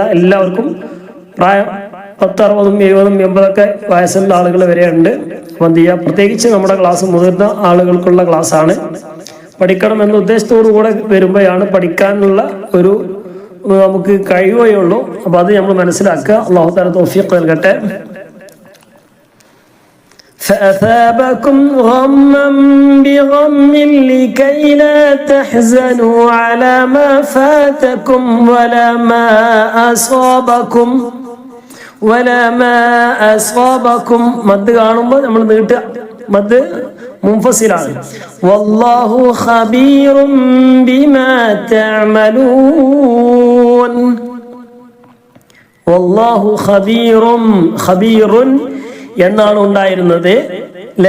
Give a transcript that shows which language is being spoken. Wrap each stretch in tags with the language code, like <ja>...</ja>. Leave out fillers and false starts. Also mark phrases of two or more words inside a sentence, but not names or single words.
<ml>എല്ലാവർക്കും പ്രായം 10, 60, 70, 80 വയസ്സുള്ള ആളുകൾ വരെ ഉണ്ട്. അപ്പം എന്ത് ചെയ്യുക, പ്രത്യേകിച്ച് നമ്മുടെ ക്ലാസ് മുതിർന്ന ആളുകൾക്കുള്ള ക്ലാസ്സാണ്. പഠിക്കണം എന്ന ഉദ്ദേശത്തോടു കൂടെ വരുമ്പോഴാണ് പഠിക്കാനുള്ള ഒരു നമുക്ക് കഴിയുകയുള്ളൂ. അപ്പൊ അത് നമ്മൾ മനസ്സിലാക്കുക.</ml> <ar>الله تعالى</ar> <ml>തൗഫീഖ് നൽകട്ടെ.</ml> <ar>فأثابكم غما بغم لكي لا تحزنوا على ما فاتكم ولا ما أصابكم</ar> <ml>മദ് കാണുമ്പോൾ നമ്മൾ നീട്ടുക, മദ് മുൻഫസിലാണ്.</ml> <ar>والله خبير بما تعملون. والله خبير</ar> <ml>എന്നാണ് ഉണ്ടായിരുന്നത് അല്ലേ?</ml>